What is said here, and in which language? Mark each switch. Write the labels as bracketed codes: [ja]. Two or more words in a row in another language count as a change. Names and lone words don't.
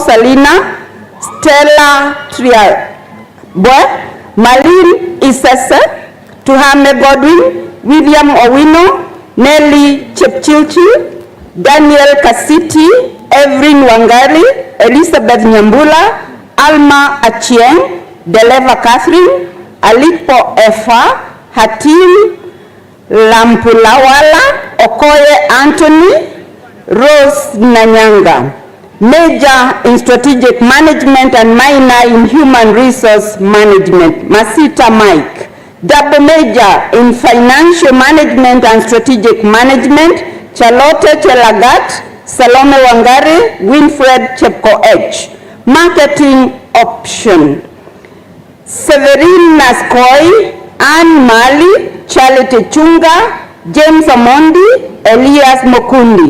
[en] Salina, Stella Triabwe, Malin Isese, Tuhame Godwin, William Owino, Nelly Chepchilchi, Daniel Kasiti, Evelyn Wangari, Elizabeth Nyambula, Alma Achieng, Deleva Catherine, Alipo Efa, Hatim Lampulawala, Okoye Anthony, Rose Nanyanga. Major in Strategic Management and minor in Human Resource Management, Masita Mike. Double major in Financial Management and Strategic Management, Charlotte Chelagat, Salome Wangari, Winfred Chepko H. Marketing option, Severin Naskoi, Anne Mali, Charlotte Chunga, James Amondi, Elias Mokundi.